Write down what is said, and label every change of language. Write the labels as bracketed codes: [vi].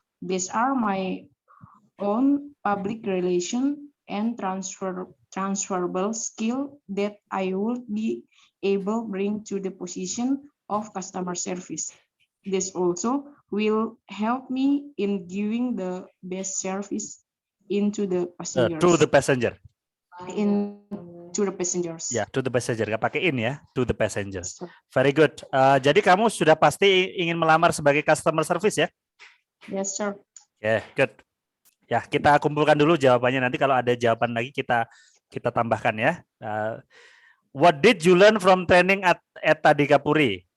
[en] These are my own public relation and transferable skill that I would be able bring to the position of customer service. This also will help me in giving the best service into the passengers. to the passenger. To the passengers. Ya, to the passenger. [id] Nggak pakai in ya, [en] to the passengers. Very good. [id] Jadi kamu sudah pasti ingin melamar sebagai customer service ya? [en] Yes, sir. [id] Ya, good. Ya, kita kumpulkan dulu jawabannya. Nanti kalau ada jawaban lagi kita tambahkan ya. [en] What did you learn from training at Tadikapuri?